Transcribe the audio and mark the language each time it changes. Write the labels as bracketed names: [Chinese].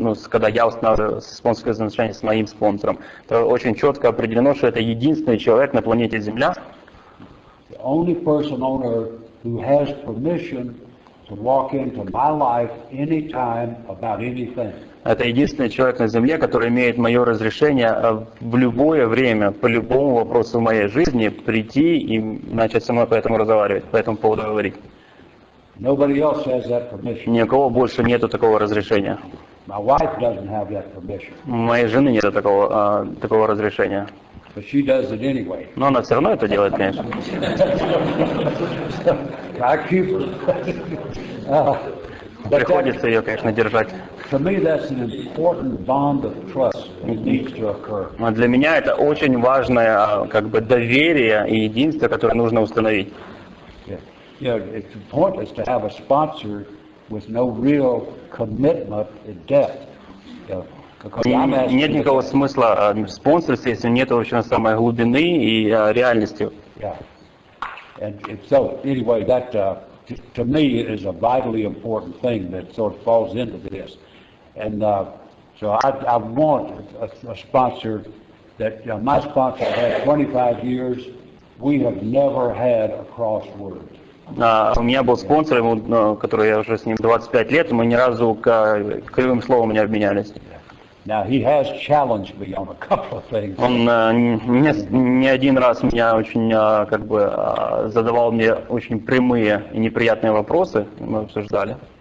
[Russian] Когда я устанавливаю спонсорские взаимоотношения с моим спонсором, то очень четко определено, что это единственный человек на планете Земля, [English] the only person on earth who has permission to walk into my life anytime about anything. [Russian] Это единственный человек на Земле, который имеет мое разрешение в любое время, по любому вопросу в моей жизни, прийти и начать со мной по этому разговаривать, по этому поводу говорить. [English] Nobody else has that permission. [Russian] Ни у кого больше нету такого разрешения. [English] My wife doesn't have that permission. [Russian] У моей жены нет такого разрешения. [English] But she does it anyway. [Russian] Но она все равно это делает, конечно. [English] I keep her. [Russian] Приходится ее, конечно, держать. [English] To me, that's an important bond of trust that needs to occur. [Russian] Для меня это очень важное доверие и единство, которое нужно установить. [English] Yeah, it's pointless to have a sponsor with no real commitment in depth. Because I'm asking [Russian] Нет никакого смысла в спонсорстве, если нет вообще самой глубины и реальности. [English] Yeah. And so, anyway, that to me is a vitally important thing that sort of falls into this. And so I want a sponsor that, my sponsor had 25 years. We have never had a crossword. [Russian] У меня был спонсор, который я уже с ним 25 лет, мы ни разу кривым словом не обменялись. [English] Now he has challenged me on a couple of things. [Russian] Он не один раз меня очень задавал мне очень прямые и неприятные вопросы, мы обсуждали.